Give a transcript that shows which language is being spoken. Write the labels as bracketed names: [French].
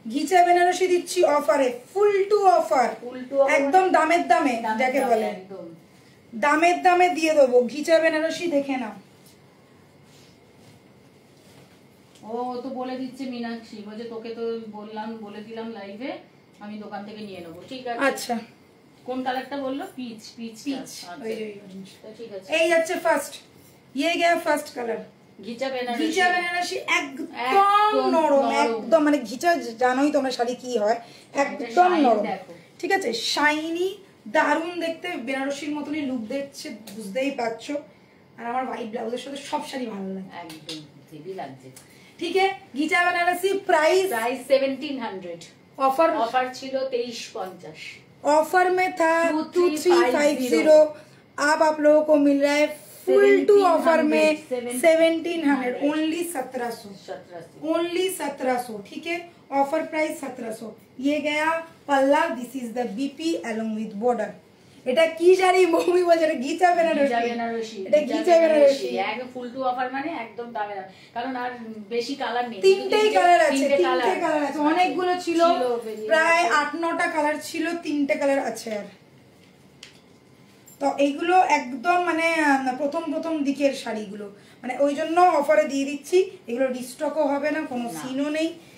[Bangla] ঘিচা বেনারসি দিচ্ছি অফারে, ফুল to offer, একদম দামের দামে, যাকে বলে দামের দামে দিয়ে দেবো। ঘিচা বেনারসি দেখে নাও। ও তো বলে দিচ্ছে মীনাক্ষী, বলছে তোকে তো বলে দিলাম লাইভে, আমি দোকান থেকে নিয়ে নেবো, ঠিক আছে? আচ্ছা কোন কালারটা বললো? পিচ পিচ পিচ, ঠিক আছে। এই যাচ্ছে ফার্স্ট, [Hindi] ये गया फर्स्ट कलर [Bangla] ঘিচা বেনারসি, ঘিচা বেনারসি একদম নরম, একদম মানে ঘিচা জানোই তোমরা শাড়ি কি হয়, একদম নরম, ঠিক আছে? শাইনি, দারুণ দেখতে, বেনারসির মতনই লুক দিচ্ছে, বুঝতেই পারছো। আর আমার হোয়াইট ব্লাউজের সাথে সব শাড়ি ভালো লাগে, একদম হেভি লাগছে। [Hindi] ठीक है घिचा बनारसी प्राइस 1700, ऑफर [Bangla] ऑफर ছিল 2350, [Hindi] ऑफर में था 2350, अब आप लोगों को मिल रहा है फुल टू ऑफर में 1700, ओनली 1700, ओनली 1700, ठीक है? Offer price 1700। ये गया पल्ला, [English] This is the BP along with border. [Bangla] এটা কি শাড়ি মমি বলছে? এটা ঘিচা বেনারসি, এটা ঘিচা বেনারসি, একদম ফুল টু অফার, মানে একদম দামে দাম, কারণ আর বেশি কালার নেই, তিনটেই কালার আছে, তিনটে কালার আছে, অনেকগুলো ছিল, প্রায় 8-9টা কালার ছিল, তিনটে কালার আছে। আর তো এইগুলো একদম মানে প্রথম প্রথম দিকের শাড়িগুলো, মানে ওই জন্য অফারে দিয়ে দিচ্ছি, এগুলো রিস্টকও হবে না, কোনো সিনও নেই।